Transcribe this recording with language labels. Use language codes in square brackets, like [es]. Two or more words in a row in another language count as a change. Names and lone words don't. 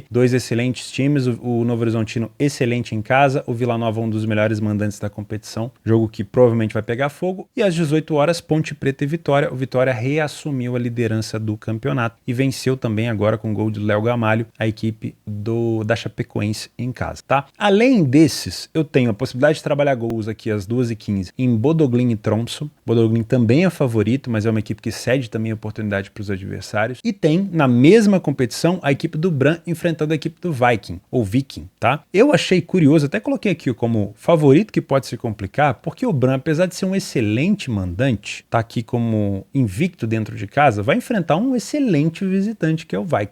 [pt] Dois excelentes times, o Novo Horizontino excelente em casa, o Vila Nova um dos melhores mandantes da competição, jogo que provavelmente vai pegar fogo. E às 18 horas, Ponte Preta e Vitória. O Vitória reassumiu a liderança do campeonato e venceu também agora com gol de Léo Gamalho a equipe da Chapecoense em casa, tá? Além desses, eu tenho a possibilidade de trabalhar gols aqui às 2h15 em Bodø/Glimt e Tromsø. Bodø/Glimt também é favorito, mas é uma equipe que cede também a oportunidade para os adversários. E tem, na mesma competição, a equipe do Brann enfrentando a equipe do Viking, ou Viking, tá? Eu achei curioso, até coloquei aqui como favorito que pode se complicar, porque o Brann, apesar de ser um excelente mandante, tá aqui como invicto dentro de casa, vai enfrentar um excelente visitante que é o Viking.